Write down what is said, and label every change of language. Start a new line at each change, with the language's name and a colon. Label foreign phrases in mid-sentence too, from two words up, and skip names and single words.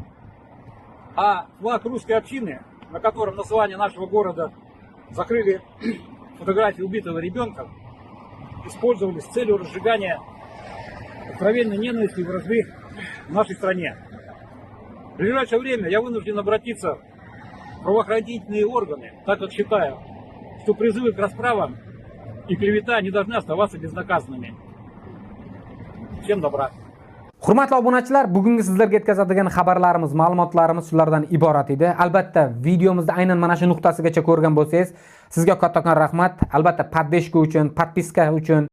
Russian: А флаг русской общины, на котором название нашего города закрыли фотографии убитого ребенка, использовали с целью разжигания откровенной ненависти и вражды в нашей стране. В ближайшее время я вынужден обратиться в правоохранительные органы, так как считаю, что призывы к расправам и клевета не должны оставаться безнаказанными. Всем добра.
Uzbek: Hurmatli obunachilar, bugungi sizlarga yetkazadigan xabarlarimiz, ma'lumotlarimiz shulardan iborat edi. Albatta, videomizni aynan mana shu nuqtasigacha ko'rgan bo'lsangiz, sizga kattakon rahmat. Albatta, poddeshka uchun, podpiska uchun